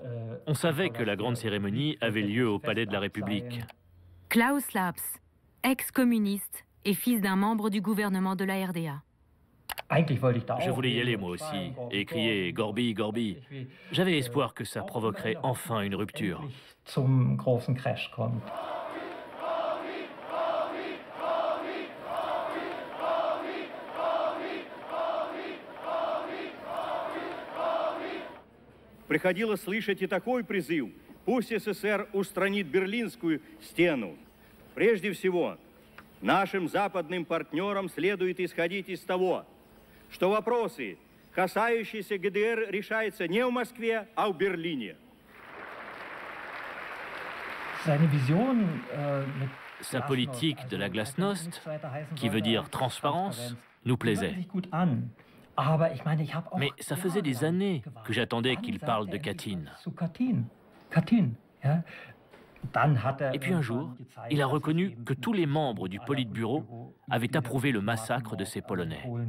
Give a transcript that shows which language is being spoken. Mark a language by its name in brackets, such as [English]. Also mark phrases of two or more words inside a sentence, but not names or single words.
[French] On savait que la grande cérémonie avait lieu au Palais de la République. Klaus Laps, ex-communiste et fils d'un membre du gouvernement de la RDA. Je voulais y aller moi aussi, et crier « Gorby, Gorby ». J'avais espoir que ça provoquerait enfin une rupture. [Russian] Приходилось слышать и такой призыв. Пусть СССР устранит Берлинскую стену. Прежде всего, нашим западным партнерам следует исходить из того, что вопросы, касающиеся ГДР, решаются не в Москве, а в Берлине. [French] Sa politique de la glasnost, qui veut dire transparence, nous plaisait. Mais ça faisait des années que j'attendais qu'il parle de Katyn. Et puis un jour, il a reconnu que tous les membres du Politburo avaient approuvé le massacre de ces Polonais.